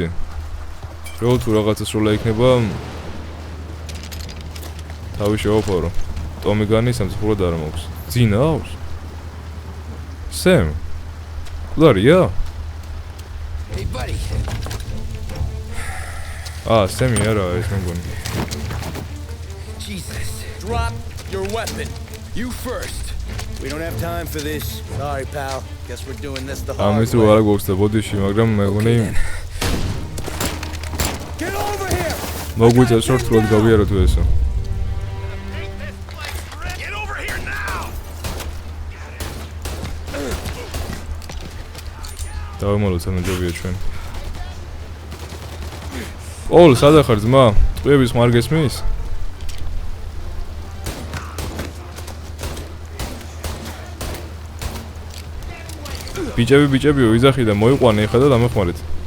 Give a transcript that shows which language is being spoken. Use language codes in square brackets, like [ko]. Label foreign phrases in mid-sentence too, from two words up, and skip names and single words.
[ka] რო თუ რაღაცა სროლა იქნება თავი შევაფარო. ტომი განი სამწუხაროდ არ მაქვს. ძინავს? სემ? კვლარია? [en] Hey, buddy. [ka] სემი არა ეს მე მგონი. [en] Jesus. Drop your weapon. You first. We don't have time for this. Sorry, pal. Guess we're doing this the hard [ka] ამის რო არა გვაქვს და ბოდიში, მაგრამ მე მგონი [en] Get over here. [ka] მოგვიწევს რომ რთულად გავიაროთ ესო. [en] Get over here now. [ka] დავემალოთ ანჯობია ჩვენ. ოლ, სადა ხარ ძმა? ტყვიების ხმარ გესმის? ბიჭები ვიზახი და მოიყვანე ხა და დამეხმარეთ.